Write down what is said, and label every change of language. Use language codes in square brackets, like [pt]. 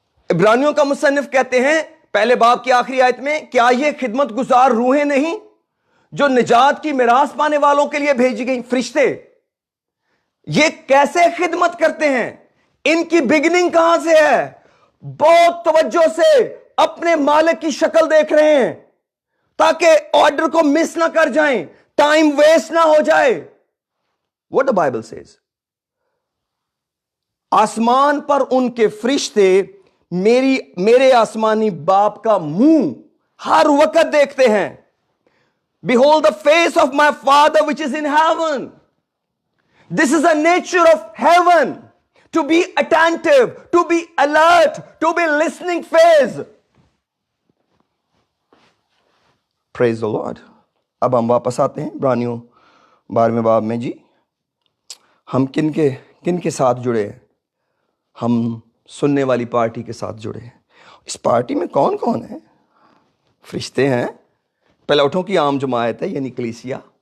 [ur] عبرانیوں کا مصنف کہتے ہیں پہلے باب کی آخری آیت میں, کیا یہ خدمت گزار روحیں نہیں جو نجات کی میراث پانے والوں کے لیے بھیجی گئی؟ فرشتے یہ کیسے خدمت کرتے ہیں؟ ان کی بگننگ کہاں سے ہے؟ بہت توجہ سے اپنے مالک کی شکل دیکھ رہے ہیں تاکہ آرڈر کو مس نہ کر جائیں, ٹائم ویسٹ نہ ہو جائے. [en] What the Bible says. [ur] آسمان پر ان کے فرشتے میرے آسمانی باپ کا منہ ہر وقت دیکھتے ہیں. [en] Behold the face of my Father which is in heaven. This is the nature of heaven. To be attentive, to be alert, to be listening phase. Praise the Lord. [ur] اب ہم واپس آتے ہیں عبرانیوں 12ویں باب میں. جی ہم کن کے ساتھ جڑے ہیں؟ ہم سننے والی پارٹی کے ساتھ جڑے ہیں. اس پارٹی میں کون کون ہے؟ فرشتے ہیں, پلوٹوں کی عام جماعت ہے یعنی کلیسیا.